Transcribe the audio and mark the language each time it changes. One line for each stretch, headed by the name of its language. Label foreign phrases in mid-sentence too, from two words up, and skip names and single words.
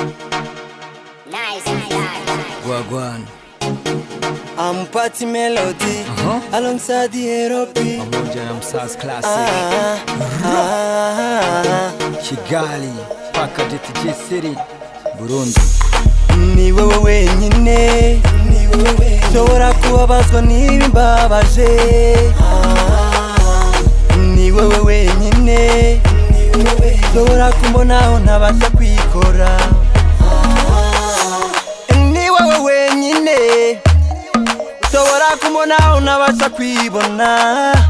English: Wagwan. I'm Party Melody alongside the Aerobi
Swahili: Pamoja na Msaz Classic Kigali paka DTG City Burundi.
Kinyarwanda: Ni wewe wenyine nshobora kubabazwa n'ibimbabaje. Ni wewe wenyine nshobora kumbonaho ntabasha kwikora. Ni wewe wenyine nshobora kumbonaho ntabasha kwibona.